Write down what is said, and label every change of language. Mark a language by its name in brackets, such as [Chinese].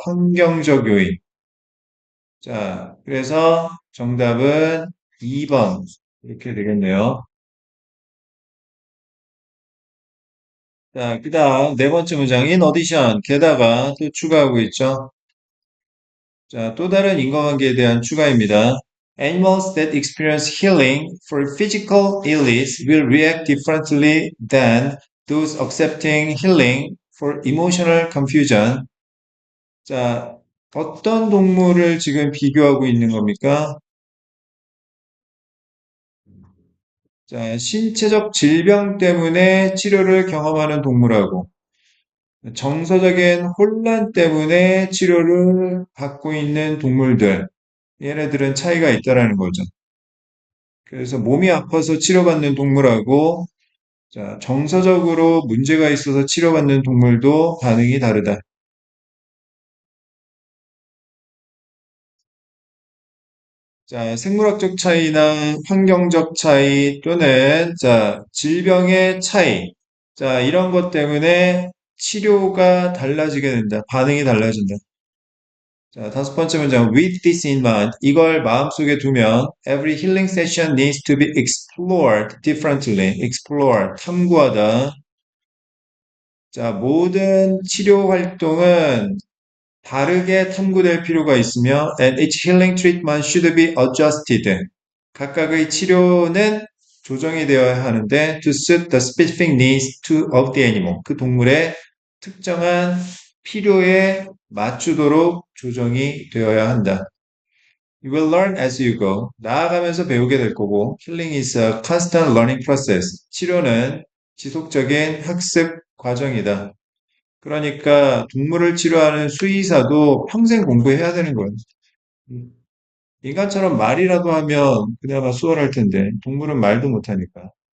[Korean] 환경적 요인. 자, 그래서 정답은 2번. 이렇게 되겠네요. 자, 그 다음 네 번째 문장, [English] in addition. [Korean] 게다가 또 추가하고 있죠. 자, 또 다른 인과관계에 대한 추가입니다. [English] Animals that experience healing for physical illness will react differently than those accepting healing for emotional confusion. [Korean] 자, 어떤 동물을 지금 비교하고 있는 겁니까? 자, 신체적 질병 때문에 치료를 경험하는 동물하고 정서적인 혼란 때문에 치료를 받고 있는 동물들. 얘네들은 차이가 있다라는 거죠. 그래서 몸이 아파서 치료받는 동물하고 자, 정서적으로 문제가 있어서 치료받는 동물도 반응이 다르다. 자, 생물학적 차이나 환경적 차이 또는 자, 질병의 차이. 자, 이런 것 때문에 치료가 달라지게 된다. 반응이 달라진다. 자, 다섯 번째 문장. [English] With this in mind. [Korean] 이걸 마음속에 두면 [English] every healing session needs to be explored differently. [Korean] explore, 탐구하다. 자, 모든 치료 활동은 다르게 탐구될 필요가 있으며 [English] and each healing treatment should be adjusted. [Korean] 각각의 치료는 조정이 되어야 하는데 [English] to suit the specific needs of the animal. [Korean] 그 동물의 특정한 필요에 맞추도록 조정이 되어야 한다. [English] You will learn as you go. [Korean] 나아가면서 배우게 될 거고 [English] healing is a constant learning process. [Korean] 치료는 지속적인 학습 과정이다. 그러니까 동물을 치료하는 수의사도 평생 공부해야 되는 거예요. 음, 인간처럼 말이라도 하면 그나마 수월할 텐데 동물은 말도 못하니까.